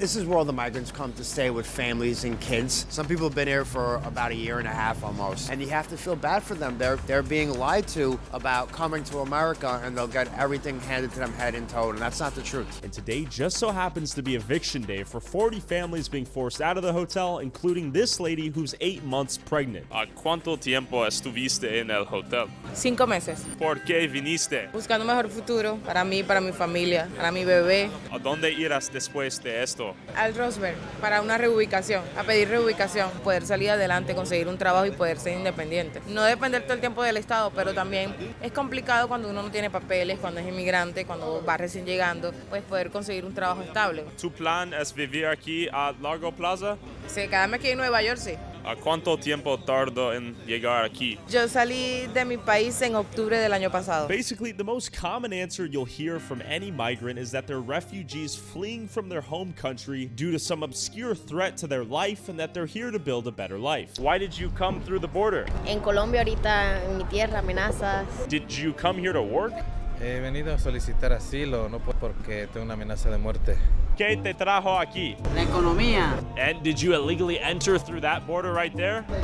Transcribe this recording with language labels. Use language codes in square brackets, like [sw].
[en] This is where all the migrants come to stay with families and kids. Some people have been here for about 1.5 years almost. And you have to feel bad for them. They're being lied to about coming to America, and they'll get everything handed to them head and toe, and that's not the truth. And today just so happens to be eviction day for 40 families being forced out of the hotel, including this lady who's 8 months pregnant. [es] ¿Cuánto tiempo estuviste en el hotel? 5 meses. ¿Por qué viniste? Buscando un mejor futuro para mí, para mi familia, para mi bebé. ¿A dónde irás después de esto? Al Roosevelt, para una reubicación, a pedir reubicación, poder salir adelante, conseguir un trabajo y poder ser independiente. No depender todo el tiempo del Estado, pero también es complicado cuando uno no tiene papeles, cuando es inmigrante, cuando va recién llegando, pues poder conseguir un trabajo estable. ¿Tu plan es vivir aquí a largo plazo? Sí, quedarme aquí en Nueva York, sí. ¿A cuánto tiempo tardó en llegar aquí? Yo salí de mi país en octubre del año pasado. [en] Basically, the most common answer you'll hear from any migrant is that they're refugees fleeing from their home country due to some obscure threat to their life and that they're here to build a better life. Why did you come through the border? [es] En Colombia ahorita, en mi tierra, amenazas. [en] Did you come here to work? [es] He venido a solicitar asilo, no porque tengo una amenaza de muerte. ¿Qué te trajo aquí? La economía. [en] And did you illegally enter through that border right there?